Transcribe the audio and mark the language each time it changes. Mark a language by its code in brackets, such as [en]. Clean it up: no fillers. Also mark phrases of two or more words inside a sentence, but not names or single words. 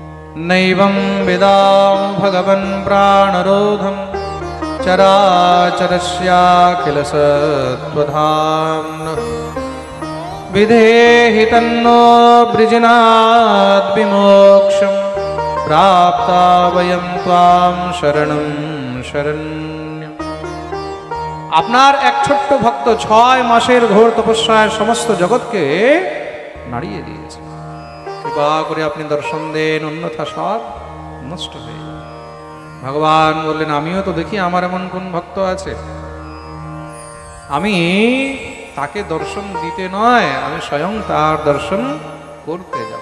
[sa] नैवं विदाम भगवन् प्राणरोधं चराचरस्याखिलसत्त्वधाम्नः विधेहि तन्नो वृजिनाद्विमोक्षं प्राप्ता वयं त्वां शरणं शरण्यम्। [bn] আপনার এক ছোট্ট ভক্ত 6 মাসের ঘোর তপস্যায় সমস্ত জগৎকে নাড়িয়ে দিয়েছে। কৃপা করে আপনি দর্শন দেন, অন্যথা সব নষ্ট হয়ে যাবে। ভগবান বললেন, আমিও তো দেখি আমার এমন কোন ভক্ত আছে, আমি তাকে দর্শন দিতে নয়, আমি স্বয়ং তার দর্শন করতে যাব।